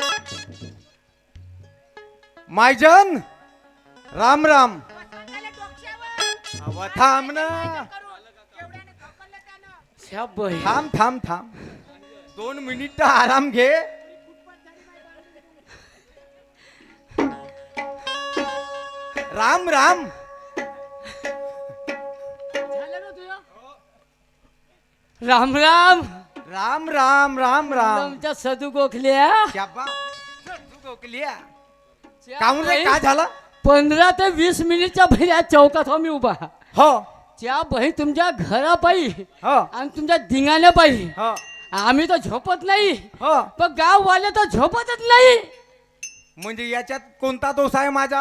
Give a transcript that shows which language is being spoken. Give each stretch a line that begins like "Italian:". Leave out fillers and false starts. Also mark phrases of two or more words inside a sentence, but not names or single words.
Marathi: मायजन राम राम. अव थांब ना. थांब थांब थांब 2 मिनिट आराम घे. राम राम. राम राम राम राम राम राम. तुमच्या सदू गोखल्या क्या बा तू गोकलिया काहून रे काय झालं? 15 ते 20 मिनिटच्या बाहेर या चौकात हो मी उभा. हो त्या बाई तुमच्या घरापायी हो आणि तुमच्या धिंगाण्यापायी हो आम्ही तर झोपत नाही. हो पण गाववाले तर झोपतच नाही. म्हणजे याच्यात कोणता दोष आहे माझा?